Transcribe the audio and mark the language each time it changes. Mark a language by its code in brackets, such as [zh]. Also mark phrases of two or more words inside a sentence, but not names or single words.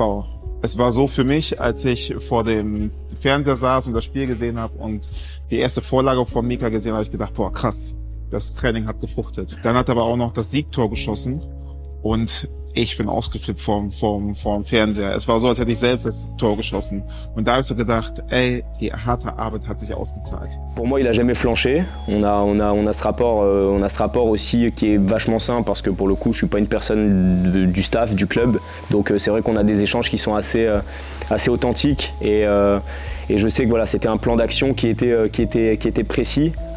[de] Es war so für mich, als ich vor dem Fernseher saß und das Spiel gesehen habe und die erste Vorlage von Mika gesehen habe, ich gedacht, boah, krass, das Training hat gefruchtet. Dann hat er aber auch noch das Siegtor geschossen und ich bin ausgeflippt vom Fernseher. Es war so, als hätte ich selbst das Tor geschossen. Und da habe ich so gedacht, ey, die harte Arbeit hat sich ausgezahlt. [fr] Pour moi, il a jamais flanché. On a ce rapport aussi qui est vachement sain parce que pour le coup, je suis pas une personne du staff, du club. Donc c'est vrai qu'on a des échanges qui sont assez authentiques et je sais que voilà, c'était un plan d'action qui était précis.